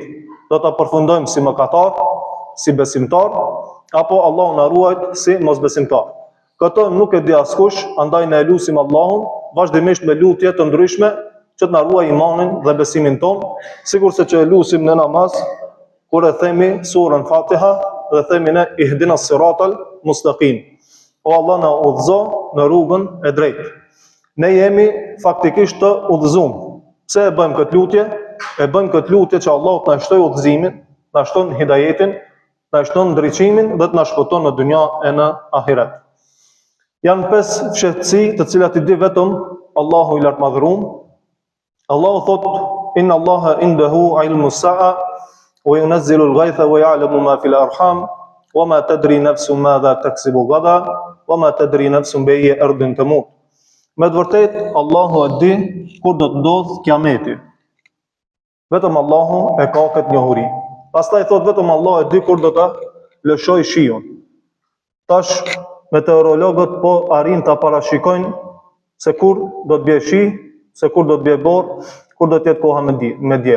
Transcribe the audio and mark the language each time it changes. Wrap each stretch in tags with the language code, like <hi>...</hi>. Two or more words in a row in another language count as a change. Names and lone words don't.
<sq>Do ta përfundojmë si mëkatar, si besimtar, apo Allahu na ruajt si mosbesimtar. Këtë nuk e di askush, andaj ne lutim Allahun vazhdimisht me lutje të ndryshme që të na ruaj imanin dhe besimin ton, sigurisht që e lutim në namaz kur e themi surën Fatiha dhe themi ne</sq> <ar>اهدنا الصراط المستقيم.</ar> <sq>O Allah na udhëzo në rrugën e drejtë. Ne jemi faktikisht të udhëzuar. Pse e bëjmë këtë lutje? E bëjmë këtë lutje që Allah të na shtojë udhëzimin, na shton hidajetin, na shton ndriçimin dhe të na shpëton në dynja e në ahiret. Janë 5 fshehtësi të cilat i di vetëm Allahu i lartmadhëruar. Allahu thot:</sq> <ar>إن الله عنده علم الساعة وينزل الغيث ويعلم ما في الأرحام وما تدري نفس ماذا تكسب غدا وما تدري نفس بأي أرض تموت.</ar> <sq>Me të vërtet, Allahu e di kur do të ndodh kiameti. Vetëm Allahu e ka këtë njohuri. Pastaj thot vetëm Allahu e di kur do të lëshoj shiun. Tash meteorologët po arrin ta parashikojnë se kur do të bie shi, se kur do të bie borë, kur do të jetë koha me diell.</sq>